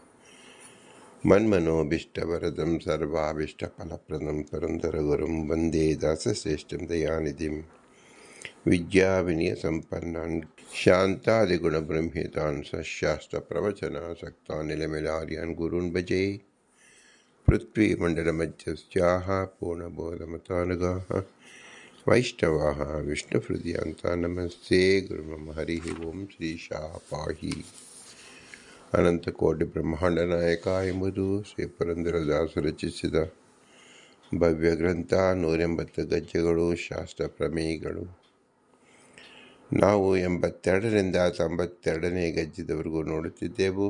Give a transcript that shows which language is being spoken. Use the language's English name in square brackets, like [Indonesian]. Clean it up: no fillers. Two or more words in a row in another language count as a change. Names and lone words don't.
[Sanskrit] मन्मनोभीष्टवरदं सर्वाभीष्टफलप्रदं पुरन्दरगुरुं वन्दे दासश्रेष्ठं दयानिधिं विद्याविनयसम्पन्नान् शान्तादिगुणब्रह्मितान् सशास्त्रप्रवचनासक्तान् निलमिलार्यान् गुरून् भजे। पृथ्वीमण्डलमध्यस्थाः पूर्णबोधमतानुगाः वैष्णवाः विष्णुहृदयान्ताः नमस्ते गुरुमम। हरिः ओं। श्रीशाः पाहि [Kannada] ಅನಂತಕೋಟಿ ಎಂಬುದು ಶ್ರೀ ಪುರಂದರದಾಸರು ರಚಿಸಿದ ಭವ್ಯಗ್ರಂಥ. 180 ಗದ್ಯಗಳು, ಶಾಸ್ತ್ರ ಪ್ರಮೇಯಗಳು. ನಾವು 82ರಿಂದ 92ನೇ ಗದ್ಯದವರೆಗೂ ನೋಡುತ್ತಿದ್ದೆವು.